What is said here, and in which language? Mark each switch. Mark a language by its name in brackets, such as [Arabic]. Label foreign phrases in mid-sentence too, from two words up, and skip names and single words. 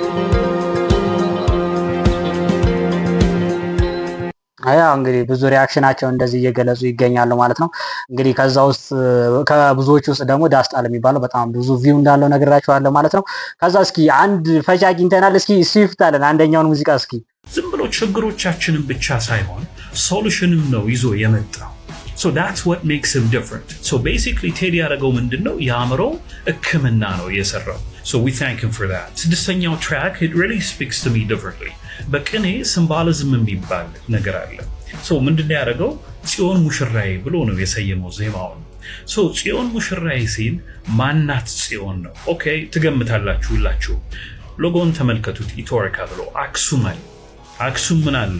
[Amharic] ያው እንግዲህ ብዙ ሪአክሽናቸው እንደዚህ እየገለጹ ይገኛሉ ማለት ነው። እንግዲህ ከዛ ውስጥ ከብዙዎች ውስጥ ደግሞ ዳስጣል የሚባለው በጣም ብዙ ቪው እንዳለው ነግራችኋለሁ ማለት ነው። ከዛ እስኪ አንድ ፈጅ አግኝተናል። እስኪ ይፍታለን አንደኛውን ሙዚቃ እስኪ። ዝም ብሎ ችግሮቻችንን ብቻ ሳይሆን ሶሉሽንም ነው ይዞ የመጣው። [English] So that's what makes him different. So basically [Amharic] ቴዲ ያደረገው ምንድነው የአእምሮ ሕክምና ነው የሰራው። [English] So we thank him for that. ስድስተኛው track it really speaks to me differently. [Amharic] በቅኔ ሲምቦሊዝም የሚባል ነገር አለ። So ምንድነው ያደረገው ጽዮን ሙሽራዬ ብሎ ነው የሰየመው ዜማውን። So ጽዮን ሙሽራዬ ሲል ማናት ጽዮን ነው? ኦኬ ትገምታላችሁ ሁላችሁ። ሎጎን ተመልከቱት። ኢትዮሪካ ብሎ አክሱም አለ። አክሱም ምን አለ?